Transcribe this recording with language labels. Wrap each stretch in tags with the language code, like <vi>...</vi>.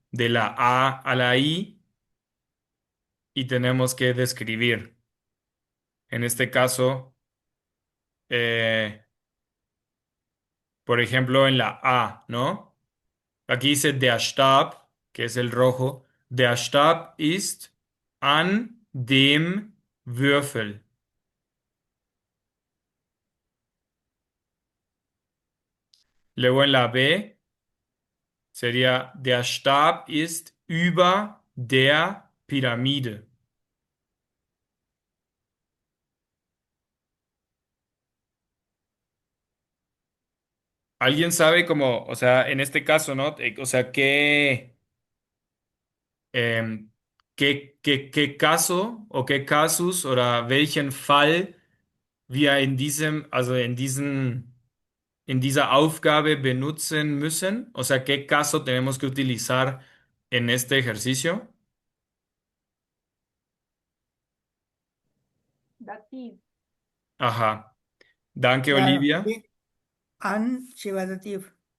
<es>De la A a la I y tenemos que describir. En este caso, eh, por ejemplo, en la A, ¿no? Aquí dice der Stab, que es el rojo.</es> <de>Der Stab ist an dem Würfel.</de> <es>Luego en la B sería</es> <de>der Stab ist über der Pyramide.</de> <es>¿Alguien sabe cómo, o sea, en este caso, ¿no? O sea, qué caso o qué casus o</es> <de>welchen Fall wir in diesem, also in dieser Aufgabe benutzen müssen?</de> <es>O sea, ¿qué caso tenemos que utilizar en este ejercicio?</es> <de>Dativ. Ajá. Danke,</de> <es>Claro, Olivia. an lleva dativ.</es>